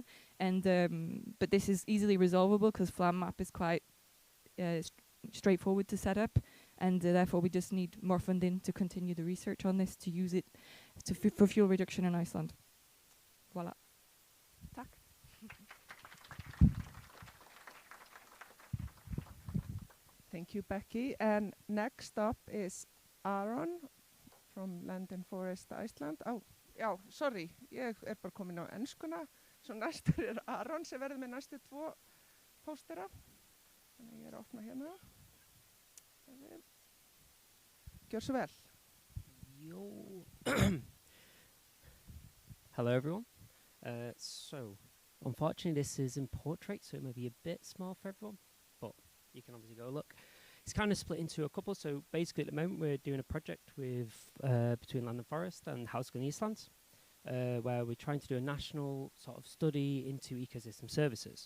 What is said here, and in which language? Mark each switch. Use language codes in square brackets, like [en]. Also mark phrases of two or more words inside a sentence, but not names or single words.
[en] And but this is easily resolvable because FLAM map is quite straightforward to set up, and therefore we just need more funding to continue the research on this, to use it for fuel reduction in Iceland. Voila. Tack. Thank you, Becky. And next up is Aron from Land and Forest Iceland. [is] Já, sorry, ég bara komin á enskuna. Svo næstur Aron sem verður með næstu 2 póstera. Þannig ég opna hérna. Gjör svo vel. [en] Yo. Hello everyone. So, unfortunately this is in portrait, so it may be a bit small for everyone, but you can obviously go look. It's kind of split into a couple, so basically at the moment we're doing a project with between Land and Forest and Háskólinn Íslands, where we're trying to do a national sort of study into ecosystem services.